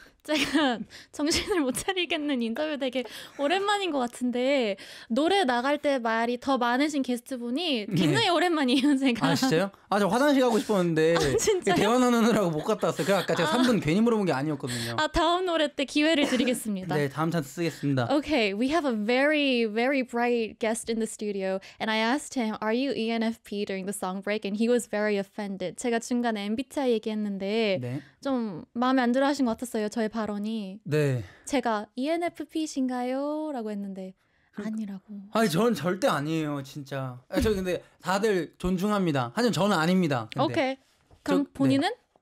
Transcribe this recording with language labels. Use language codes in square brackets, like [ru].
[ko] 제가 정신을 못 차리겠는 인터뷰 되게 오랜만인 것 같은데 노래 나갈 때 말이 더 많으신 게스트분이 굉장히 네. 오랜만이에요 제가. 아 진짜요? 아 저 화장실 가고 싶었는데 아, 진짜요? 대화 나누느라고 못 갔다 왔어요. 그래서 아까 제가 3분 괜히 물어본 게 아니었거든요. 아 다음 노래 때 기회를 드리겠습니다. 네 다음 찬스 쓰겠습니다. [en] Okay, we have a very very bright guest in the studio and I asked him are you ENFP during the song break and he was very offended. [ko] 제가 중간에 MBTI 얘기했는데 네. 좀 마음에 안 들어 하신 것 같았어요. 저의 발언이 네. 제가 ENFP신가요? 라고 했는데 아니라고. 아니 전 절대 아니에요 진짜. 저 근데 다들 존중합니다. 하지만 저는 아닙니다. 근데. 오케이. 그럼 저, 본인은? 네.